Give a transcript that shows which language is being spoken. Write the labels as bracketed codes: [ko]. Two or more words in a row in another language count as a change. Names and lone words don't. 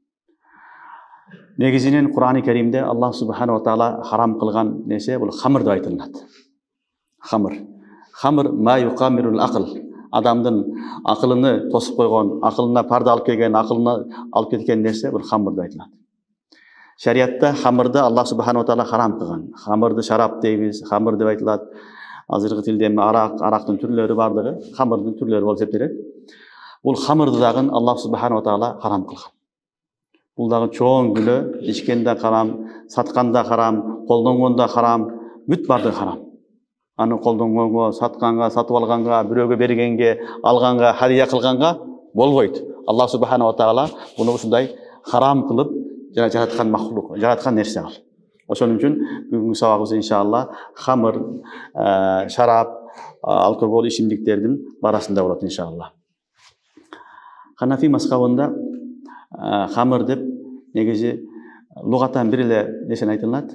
[ky] Негизинен Кур'ани Керимде [ar] الله سبحانه وتعالى [ky] харам кылган нерсе бул хамыр деп айтылат. [ar] خمر. خمر ما يخامر العقل. [ky] Адамдын акылыны тосуп койгон, акылына парда алып келген, акылына алып кеткен нерсе бул хамыр деп айтылат. Шариатта хамырды [ar] الله سبحانه وتعالى [ky] харам кылган. Хамырды шарап дейбиз, хамыр деп айтылат. Азыркы тилде арактын түрлөрү бардыгы хамырдын түрлөрү болуп эсептелет. Бул хамырды дагы [ar] الله سبحانه وتعالى [ky] харам кылган. Бул дагы чоң күнөө, ичкенде харам, сатканда харам, колдонгондо харам, бүт бардыгы харам. Аны колдонгонго, сатканга, сатып алганга, бирөөгө бергенге, алганга, хадия кылганга болбойт. [ar] الله سبحانه وتعالى [ky] буну ушундай харам кылып жараткан махлук, жараткан нерсе ал. Ошон үчүн бүгүнкү сабагыбыз иншалла хамыр, шарап, алкоголь ичимдиктердин барасында болот иншалла. Ханафи мазхабында хамыр деп негизи лугатан бир эле нерсени айтылат.